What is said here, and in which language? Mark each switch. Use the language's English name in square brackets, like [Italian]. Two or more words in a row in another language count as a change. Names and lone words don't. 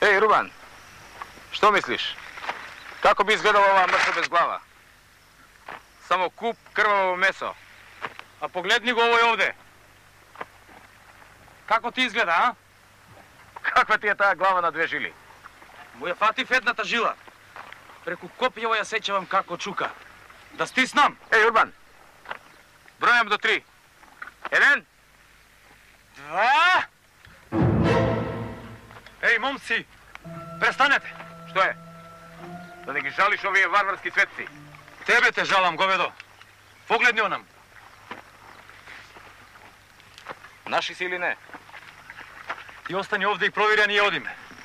[Macedonian] Урбан, што мислиш? Како би изгледала ова мрша без глава? Само куп крваво месо. А погледни го овој овде. Како ти изгледа, а? Каква ти је та глава на две жили? Му је фатив едната žila. Преку копјево ја сеќавам како чука. Да стиснам. Еј, Урбан, бројам до 3. 1, 2. Еј, момци, престанете. Што је? Да не ги жалиш овије варварски светци. Тебе те жалам, говедо. Погледни онам. Наши си или не? Ти остани овде и провери, а ние одиме.